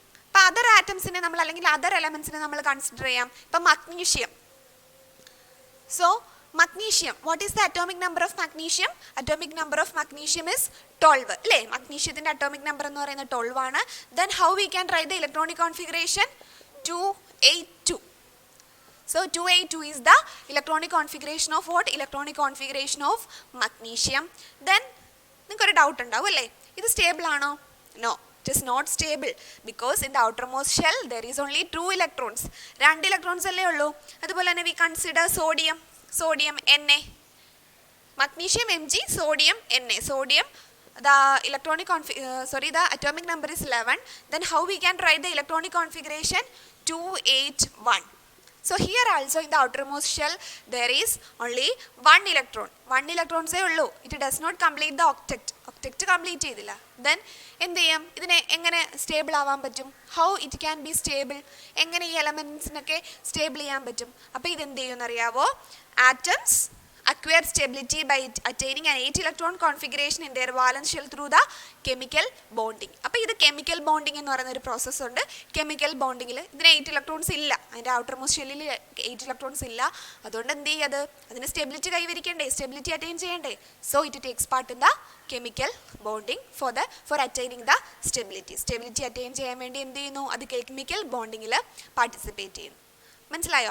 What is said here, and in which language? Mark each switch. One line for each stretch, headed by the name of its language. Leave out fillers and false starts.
Malayalam: അപ്പം അതർ ആറ്റംസിനെ നമ്മൾ, അല്ലെങ്കിൽ അതർ എലമെൻസിനെ നമ്മൾ കൺസിഡർ ചെയ്യാം. ഇപ്പം magnesium.
English: So magnesium, what is the atomic number of magnesium? Atomic number of magnesium is 12
Malayalam: അല്ലേ. മഗ്നീഷ്യത്തിൻ്റെ അറ്റോമിക് നമ്പർ എന്ന് പറയുന്നത് 12 ആണ്.
English: Then how we can write the electronic configuration? 282. So 282 is the electronic configuration of what? Electronic configuration of magnesium. Then
Malayalam: നിങ്ങൾക്ക് ഒരു doubt ഉണ്ടാവും അല്ലേ, ഇത് stable ആണോ?
English: No, it is not stable because in the outermost shell there is only 2 electrons, 2 electrons അല്ലേ ഉള്ളൂ.
Malayalam: അതുപോലെ തന്നെ
English: We consider sodium Na, magnesium Mg, sodium Na. Sodium, the the atomic number is 11. Then how we can write the electronic configuration? 281. So here also in the outermost shell there is only 1 electron. 1 electron say ullu. It does not complete the octet.
Malayalam: Octet complete ചെയ്തില്ല. Then എന്ത് ചെയ്യാം, ഇതിനെ എങ്ങനെ stable ആവാൻ പറ്റും?
English: how it can be stable,
Malayalam: എങ്ങനെ ഈ എലമെൻസിനൊക്കെ stable ചെയ്യാൻ പറ്റും? അപ്പോൾ ഇതെന്ത് ചെയ്യുമെന്നറിയാവോ?
English: Atoms acquire stability by attaining an 8 electron configuration in their valence shell through the chemical bonding.
Malayalam: അപ്പോൾ ഇത് കെമിക്കൽ ബോണ്ടിങ് എന്ന് പറയുന്ന ഒരു പ്രോസസ്സ് ഉണ്ട്. കെമിക്കൽ ബോണ്ടിങ്ങിൽ ഇതിന് 8 ഇലക്ട്രോൺസ് ഇല്ല, അതിൻ്റെ ഔട്ടർമോസ്റ്റ് ഷെല്ലിൽ 8 ഇലക്ട്രോൺസ് ഇല്ല. അതുകൊണ്ട് എന്ത് ചെയ്യത്, അതിന് സ്റ്റെബിലിറ്റി കൈവരിക്കണ്ടേ, സ്റ്റെബിലിറ്റി അറ്റൈൻ ചെയ്യണ്ടേ.
English: so it takes part in the chemical bonding for attaining the stability
Malayalam: attain ചെയ്യാൻ വേണ്ടി എന്ത് ചെയ്യുന്നു, അത് കെമിക്കൽ ബോണ്ടിങ്ങിൽ പാർട്ടിസിപ്പേറ്റ് ചെയ്യുന്നു. മനസ്സിലായോ?